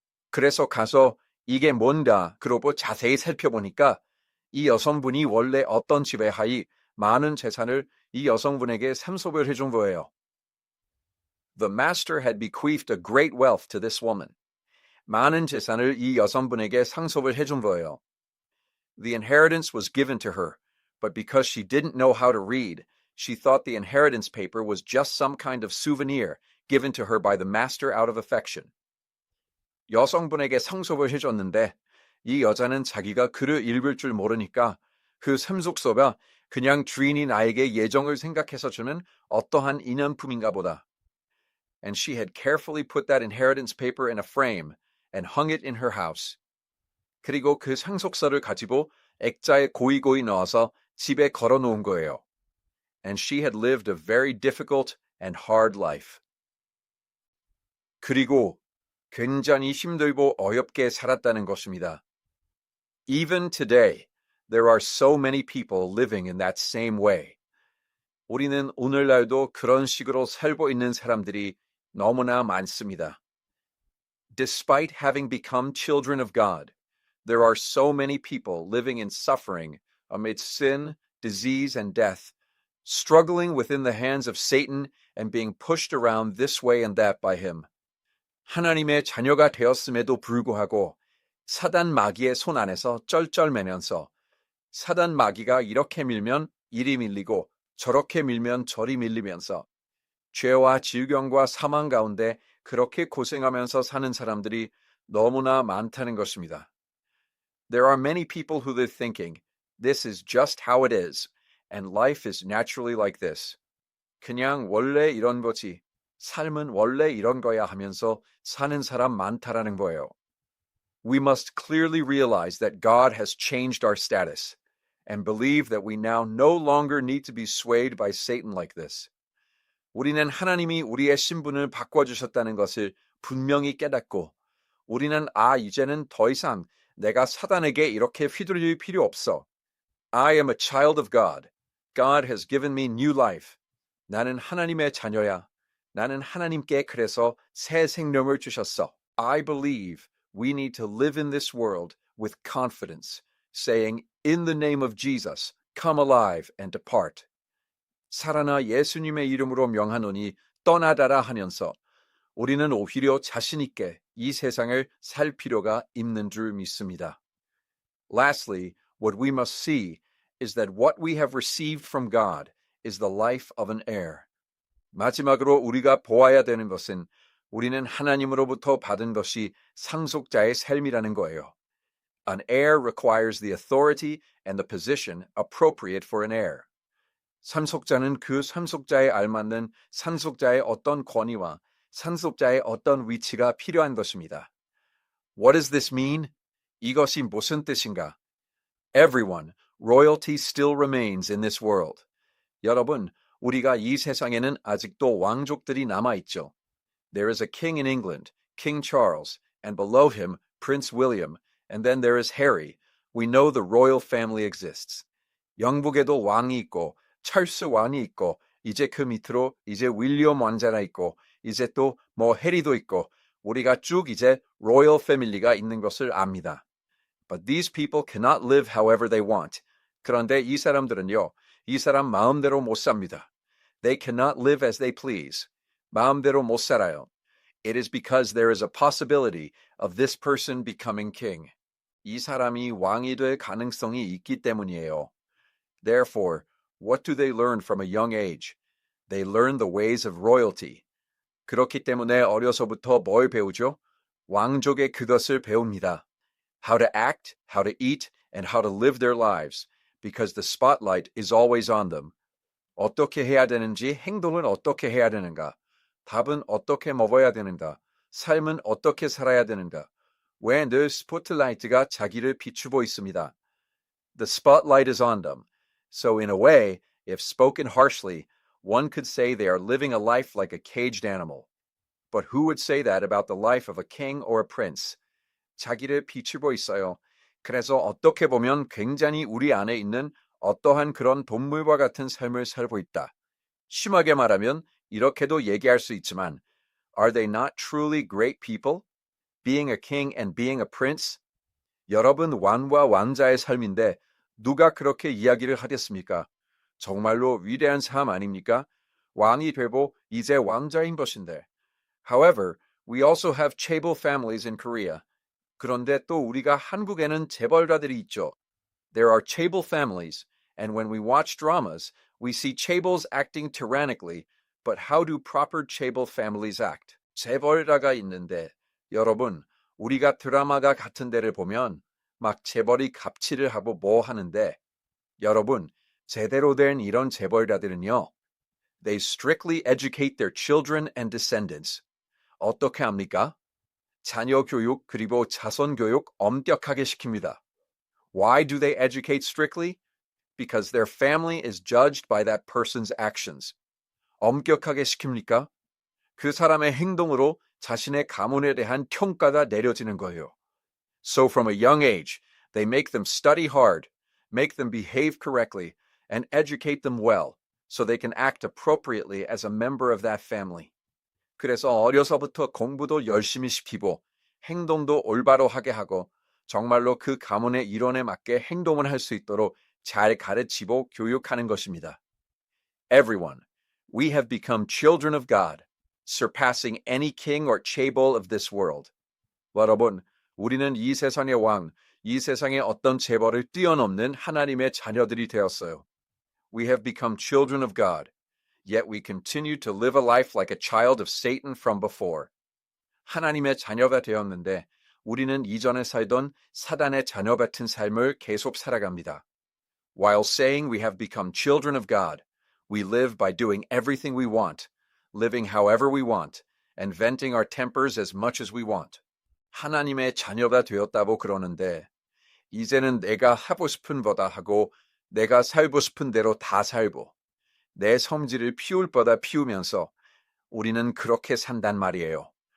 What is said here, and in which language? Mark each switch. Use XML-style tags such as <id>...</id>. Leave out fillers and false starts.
<ko>그래서 가서 이게 뭔가 그러고 자세히 살펴보니까 이 여성분이 원래 어떤 집에 하이 많은 재산을 이 여성분에게 상속을 해준 거예요.</ko> <en>The master had bequeathed a great wealth to this woman.</en> <ko>많은 재산을 이 여성분에게 상속을 해준 거예요.</ko> <en>The inheritance was given to her, but because she didn't know how to read, she thought the inheritance paper was just some kind of souvenir given to her by the master out of affection.</en> <ko>여성분에게 상속을 해줬는데 이 여자는 자기가 글을 읽을 줄 모르니까 그 상속서가 그냥 주인이 나에게 예정을 생각해서 주는 어떠한 인연품인가 보다.</ko> <en>And she had carefully put that inheritance paper in a frame and hung it in her house.</en> <ko>그리고 그 상속서를 가지고 액자에 고이고이 넣어서 집에 걸어놓은 거예요.</ko> <en>and she had lived a very difficult and hard life.</en> <ko>그리고 굉장히 힘들고 어렵게 살았다는 것입니다.</ko> <en>Even today, there are so many people living in that same way.</en> <ko>우리는 오늘날도 그런 식으로 살고 있는 사람들이 너무나 많습니다.</ko> <en>Despite having become children of God, there are so many people living in suffering amid sin, disease, and death, struggling within the hands of Satan and being pushed around this way and that by him.</en> <ko>하나님의 자녀가 되었음에도 불구하고 사단 마귀의 손 안에서 쩔쩔매면서 사단 마귀가 이렇게 밀면 이리 밀리고 저렇게 밀면 저리 밀리면서 죄와 질병과 사망 가운데 그렇게 고생하면서 사는 사람들이 너무나 많다는 것입니다.</ko> <en>There are many people who are thinking, this is just how it is, and life is naturally like this.</en> <ko>그냥 원래 이런 거지, 삶은 원래 이런 거야 하면서 사는 사람 많다라는 거예요.</ko> <en>We must clearly realize that God has changed our status and believe that we now no longer need to be swayed by Satan like this.</en> <ko>우리는 하나님이 우리의 신분을 바꿔주셨다는 것을 분명히 깨닫고 우리는 이제는 더 이상 내가 사단에게 이렇게 휘둘릴 필요 없어.</ko> <en>I am a child of God. God has given me new life.</en> <ko>나는 하나님의 자녀야. 나는 하나님께 그래서 새 생명을 주셨어.</ko> <en>I believe we need to live in this world with confidence, saying, in the name of Jesus, come alive and depart.</en> <ko>살아나 예수님의 이름으로 명하노니 떠나다라 하면서 우리는 오히려 자신 있게 이 세상을 살 필요가 있는 줄 믿습니다.</ko> <en>Lastly, what we must see is that what we have received from God is the life of an heir.</en> <ko>마지막으로 우리가 보아야 되는 것은 우리는 하나님으로부터 받은 것이 상속자의 삶이라는 거예요.</ko> <en>An heir requires the authority and the position appropriate for an heir.</en> <ko>상속자는 그 상속자에 알맞는 상속자의 어떤 권위와 상속자의 어떤 위치가 필요한 것입니다.</ko> <en>What does this mean?</en> <ko>이것이 무슨 뜻인가?</ko> <en>Everyone, royalty still remains in this world.</en> <ko>여러분, 우리가 이 세상에는 아직도 왕족들이 남아있죠.</ko> <en>There is a king in England, King Charles, and below him, Prince William, and then there is Harry. We know the royal family exists.</en> <ko>영국에도 왕이 있고, 찰스 왕이 있고, 이제 그 밑으로 이제 윌리엄 왕자가 있고, 이제 또 해리도 있고, 우리가 쭉 이제</ko> <en>royal family</en> <ko>가 있는 것을 압니다.</ko> <en>But these people cannot live however they want.</en> <ko>그런데 이 사람들은요, 이 사람 마음대로 못 삽니다.</ko> <en>They cannot live as they please.</en> <ko>마음대로 못 살아요.</ko> <en>It is because there is a possibility of this person becoming king.</en> <ko>이 사람이 왕이 될 가능성이 있기 때문이에요.</ko> <en>Therefore, what do they learn from a young age? They learn the ways of royalty.</en> <ko>그렇기 때문에 어려서부터 뭘 배우죠? 왕족의 그것을 배웁니다.</ko> <en>How to act, how to eat, and how to live their lives, because the spotlight is always on them.</en> <ko>어떻게 해야 되는지, 행동은 어떻게 해야 되는가, 밥은 어떻게 먹어야 되는가, 삶은 어떻게 살아야 되는가, 왜 늘 스포트라이트가 자기를 비추고 있습니다.</ko> <en>The spotlight is on them. So in a way, if spoken harshly, one could say they are living a life like a caged animal. But who would say that about the life of a king or a prince?</en> <ko>자기를 비추고 있어요. 그래서 어떻게 보면 굉장히 우리 안에 있는 어떠한 그런 동물과 같은 삶을 살고 있다. 심하게 말하면 이렇게도 얘기할 수 있지만,</ko> <en>are they not truly great people? Being a king and being a prince?</en> <ko>여러분 왕과 왕자의 삶인데 누가 그렇게 이야기를 하겠습니까? 정말로 위대한 삶 아닙니까? 왕이 되고 이제 왕자인 것인데.</ko> <en>However, we also have chaebol families in Korea.</en> <ko>그런데 또 우리가 한국에는 재벌가들이 있죠.</ko> <en>There are chaebol families, and when we watch dramas, we see chaebols acting tyrannically, but how do proper chaebol families act?</en> <ko>재벌가가 있는데, 여러분, 우리가 드라마가 같은 데를 보면 막 재벌이 갑질을 하고 뭐 하는데, 여러분, 제대로 된 이런 재벌가들은요,</ko> <en>they strictly educate their children and descendants.</en> <ko>어떻게 합니까? 자녀 교육 그리고 자손 교육 엄격하게 시킵니다.</ko> <en>Why do they educate strictly? because their family is judged by that person's actions.</en> <ko>엄격하게 시킵니까? 그 사람의 행동으로 자신의 가문에 대한 평가가 내려지는 거예요.</ko> <en>So from a young age, they make them study hard, make them behave correctly, and educate them well, so they can act appropriately as a member of that family.</en> <ko>그래서 어려서부터 공부도 열심히 시키고 행동도 올바로 하게 하고 정말로 그 가문의 일원에 맞게 행동을 할 수 있도록 잘 가르치고 교육하는 것입니다.</ko> <en>Everyone, we have become children of God, surpassing any king or chaebol of this world.</en> <ko>여러분, 우리는 이 세상의 왕, 이 세상의 어떤 재벌을 뛰어넘는 하나님의 자녀들이 되었어요.</ko> <en>We have become children of God, yet we continue to live a life like a child of Satan from before.</en> <ko>하나님의 자녀가 되었는데 우리는 이전에 살던 사단의 자녀 같은 삶을 계속 살아갑니다.</ko> <en>While saying we have become children of God, we live by doing everything we want, living however we want, and venting our tempers as much as we want.</en> <ko>하나님의 자녀가 되었다고 그러는데 이제는 내가 하고 싶은 보다 하고 내가 살고 싶은 대로 다 살고 내 성질을 피울 보다 피우면서 우리는 그렇게 산단 말이에요.</ko>